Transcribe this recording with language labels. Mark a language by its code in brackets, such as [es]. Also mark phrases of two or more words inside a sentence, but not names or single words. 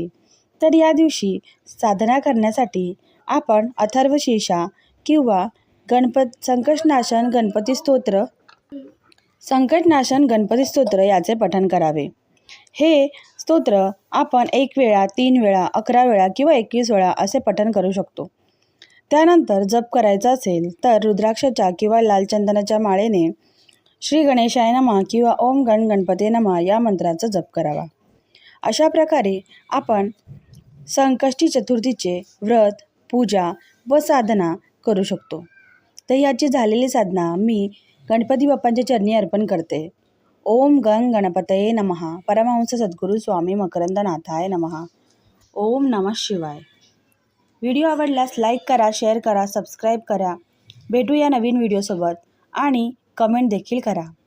[mr] तर या दिवशी साधना करण्यासाठी आपण अथर्वशीर्षा किंवा संकटनाशन गणपती स्तोत्र याचे पठण करावे. हे स्तोत्र आपण 1 वेळा, 3 वेळा, 11 वेळा किंवा 21 वेळा असे पठण करू शकतो. त्यानंतर जप करायचा असेल तर रुद्राक्षाच्या किंवा लाल चंदनाच्या माळेने [sa] श्री गणेशाय नमः [mr] किंवा [sa] ओम गण गणपते नमः [mr] या मंत्राचा जप करावा. अशा प्रकारे आपण संकष्टी चतुर्थीचे व्रत, पूजा व साधना करू शकतो. तर याची झालेली साधना मी गणपती बाप्पांच्या चरणी अर्पण करते. [sa] ओम गण गणपतये नमः. परमहंस सद्गुरू स्वामी मकरंदनाथाय नमः. ओम नमः शिवाय. [mr] व्हिडिओ आवडल्यास लाईक करा, शेअर करा, सबस्क्राईब करा. भेटूया नवीन व्हिडिओसोबत आणि कमेंट देखील करा.